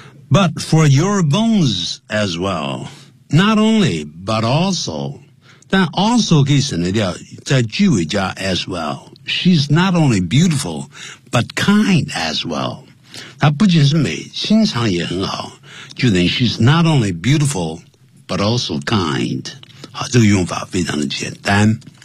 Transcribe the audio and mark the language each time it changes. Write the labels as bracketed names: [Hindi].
[English] But for your bones as well, not only, but also, [Chinese] 但 also 可以省得掉在句尾加 as well. [English] She's not only beautiful, but kind as well. [Chinese] 她不仅是美，心肠也很好。就等于 [English] she's not only beautiful, but also kind. [Chinese] 好，这个用法非常的简单。